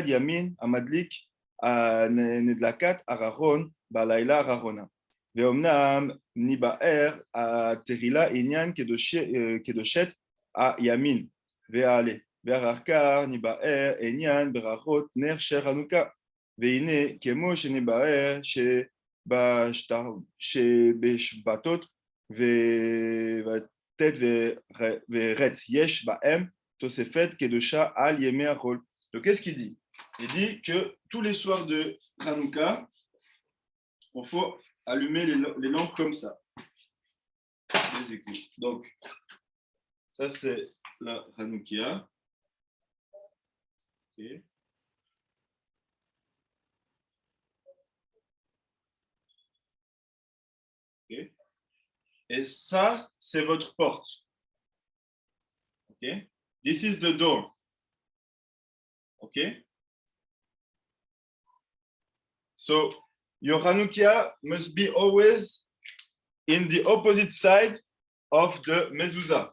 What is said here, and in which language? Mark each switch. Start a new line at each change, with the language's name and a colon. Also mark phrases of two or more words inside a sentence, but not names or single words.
Hebrew: ימין המדליק נדלקת ארון בלילה האחרונה ואומנם ניבאר התחילה עניין קדושת הימין והעלה ואחר כך ניבאר עניין ברכות נר של חנוכה והנה כמו שנבאר שבשבתות וט' ורט יש בהם תוספת קדושה על ימי החול.
French: Donc qu'est-ce qu'il dit? Il dit que tous les soirs de Hanouka, il faut allumer les lampes comme ça. Donc ça c'est la Hanoukia. Okay. Okay. Et ça, c'est votre porte. Okay.
English: This is the door. Okay. So your Hanoukia must be always in the opposite side of the mezuzah.